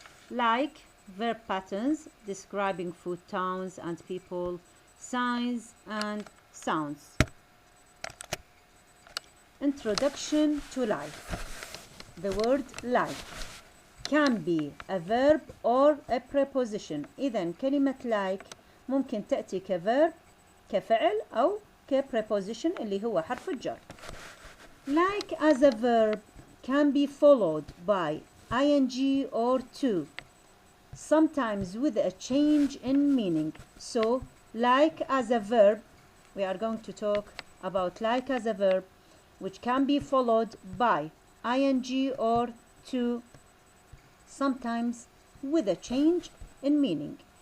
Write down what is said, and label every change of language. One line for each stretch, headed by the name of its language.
English: Like, verb patterns describing food, towns and people, signs and sounds. Introduction to like. The word like can be a verb or a preposition.
Arabic: إذن كلمة
English: like
Arabic: ممكن تأتي ك
English: verb
Arabic: كفعل أو ك
English: preposition
Arabic: اللي هو حرف الجر.
English: Like as a verb can be followed by ing or to, sometimes with a change in meaning. So, like as a verb, we are going to talk about like as a verb, which can be followed by ing or to, sometimes with a change in meaning.